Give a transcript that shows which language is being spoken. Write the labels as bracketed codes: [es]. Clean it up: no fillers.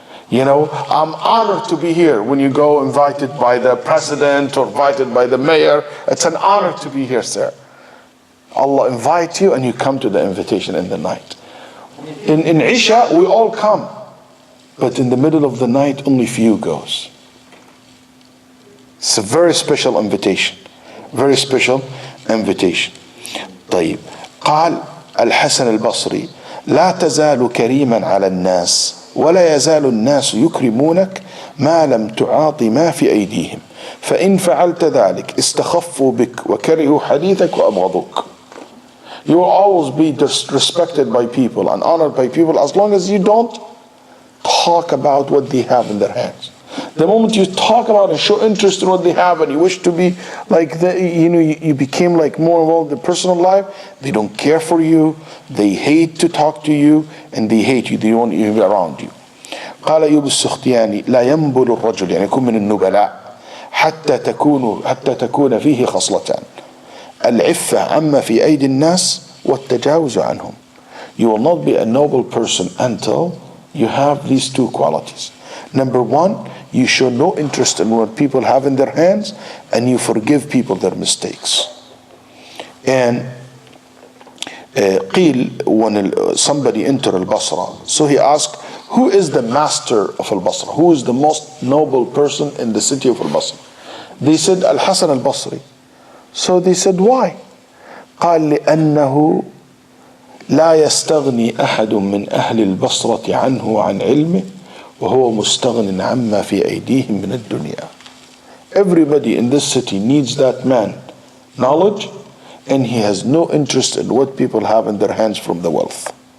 [en] You know, I'm honored to be here. When you go invited by the president or invited by the mayor, it's an honor to be here, sir. Allah invite you and you come to the invitation in the night. In Isha, we all come. But in the middle of the night, only few goes. It's a very special invitation. Very special invitation. طيب. [ar] قال الحسن البصري لا تزال كريما على الناس ولا يزال الناس يكرمونك ما لم تعاطي ما في أيديهم فإن فعلت ذلك استخفوا بك وكرهوا حديثك وأبغضوك. [en] You will always be respected by people and honored by people as long as you don't talk about what they have in their hands. The moment you talk about and show interest in what they have and you wish to be like you became like more involved in their personal life, they don't care for you, they hate to talk to you, and they hate you, they don't even be around you. [ar] قال أيوب السختياني لا ينبل الرجل يعني يكون من النبلاء حتى تكون فيه خصلتان العفة عما في أيدي الناس والتجاوز عنهم. [en] You will not be a noble person until you have these two qualities. Number one, you show no interest in what people have in their hands and you forgive people their mistakes. And قيل when somebody entered al-Basra, so he asked, who is the master of al-Basra? Who is the most noble person in the city of al-Basra? They said al-Hasan al-Basri. So they said, why? [ar] قال لأنه لا يستغني أحد من أهل البصرة عنه وعن علمه وهو مستغن عما في أيديهم من الدنيا. [en] Everybody in this city needs that man knowledge, and he has no interest in what people have in their hands from the wealth.